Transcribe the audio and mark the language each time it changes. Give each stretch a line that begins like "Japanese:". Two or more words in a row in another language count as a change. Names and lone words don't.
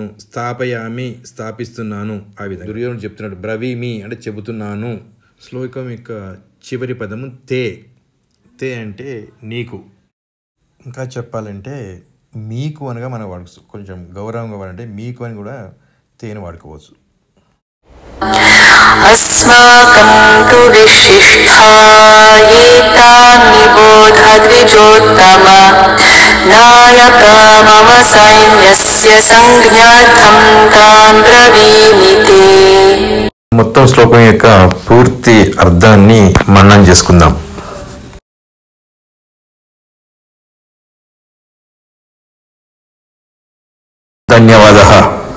Telugu: స్థాపయామి స్థాపిస్తున్నాను. ఆ విధంగా దుర్యోధనుడు చెప్తున్నాడు. బ్రవీమి అంటే చెబుతున్నాను. శ్లోకం యొక్క చివరి పదము తే. తే అంటే నీకు. ఇంకా చెప్పాలంటే మీకు అనగా మనం వాడుకోవచ్చు. కొంచెం గౌరవంగా వాడంటే మీకు అని కూడా తేను వాడుకోవచ్చు.
Sanskrit: अस्माकं तु विशिष्टा एतान् निबोध द्विजोत्तम नायका मम सैन्यस्य संज्ञार्थं तान् ब्रवीमि ते.
Telugu: మొత్తం శ్లోకం యొక్క పూర్తి అర్థాన్ని మననం చేసుకుందాం. ధన్యవాదాలు.